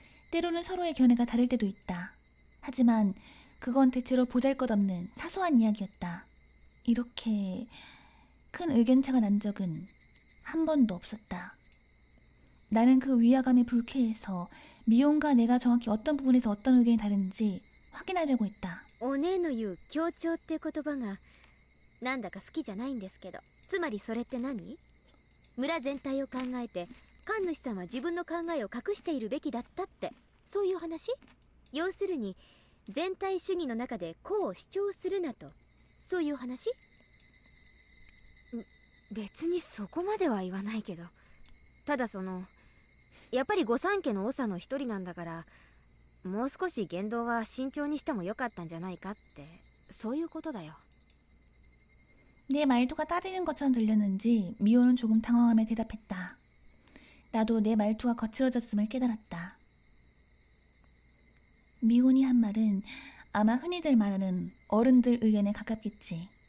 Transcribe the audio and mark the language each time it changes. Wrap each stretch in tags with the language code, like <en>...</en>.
<ko>때로는 서로의 견해가 다를 때도 있다. 하지만 그건 대체로 보잘것없는 사소한 이야기였다. 이렇게 큰 의견차가 난 적은 한 번도 없었다. 나는 그 위화감에 불쾌해서 미혼과 내가 정확히 어떤 부분에서 어떤 의견이 다른지 확인하려고 했다.</ko> <ja>お姉の言う協調って言葉がなんだか好きじゃないんですけど、つまりそれって何？村全体を考えて神主さんは自分の考えを隠しているべきだったってそういう話？要するに全体主義の中でこう主張するなとそういう話？別にそこまでは言わないけど、ただやっぱり御三家の長の一人なんだからもう少し言動は慎重にしてもよかったんじゃないかってそういうことだよ。</ja> <ko>내 말투가 따지는 것처럼 들렸는지 미호는 조금 당황하며 대답했다. 나도 내 말투가 거칠어졌음을 깨달았다. 미혼이 한 말은 아마 흔히들 말하는 어른들 의견에 가깝겠지.</ko>